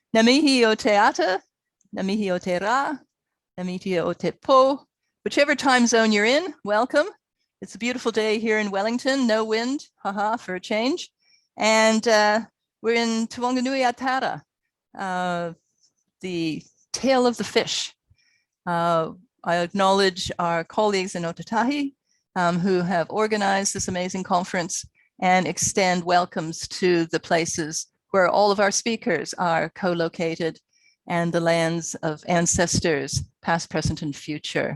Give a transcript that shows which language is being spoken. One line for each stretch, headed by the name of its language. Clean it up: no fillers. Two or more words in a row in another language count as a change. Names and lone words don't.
Māori: Namihi o te ata, namihi o te ra, namihi o te po.
English: Whichever time zone you're in, welcome. It's a beautiful day here in Wellington, no wind, haha, for a change. And we're in Te Wanganui Atara, the tail of the fish. I acknowledge our colleagues in Otatahi who have organized this amazing conference and extend welcomes to the places where all of our speakers are co-located and the lands of ancestors, past, present, and future.